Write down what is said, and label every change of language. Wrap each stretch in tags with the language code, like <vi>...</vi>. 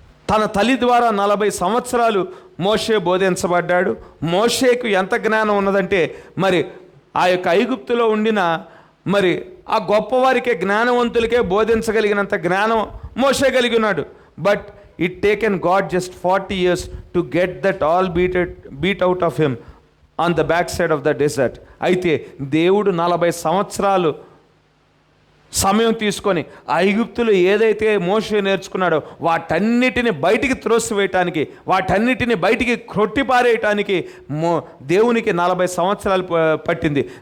<te>తన తల్లి ద్వారా 40 సంవత్సరాలు మోషే బోధించబడ్డాడు. మోషేకు ఎంత జ్ఞానం ఉన్నదంటే మరి ఆ యొక్క ఐగుప్తులో ఉండిన మరి ఆ గొప్పవారికే, జ్ఞానవంతులకే బోధించగలిగినంత జ్ఞానం మోషే కలిగి ఉన్నాడు.</te> <en>But it taken God just 40 years to get that all beat out of him on the backside of the desert.</en> <te>అయితే దేవుడు 40 సంవత్సరాలు సమయం తీసుకొని ఐగుప్తులో ఏదైతే మోషే నేర్చుకున్నాడో వాటన్నిటిని బయటికి త్రోసివేయటానికి, వాటన్నిటిని బయటికి కొట్టిపారేయటానికి దేవునికి 40 సంవత్సరాలు పట్టింది.</te>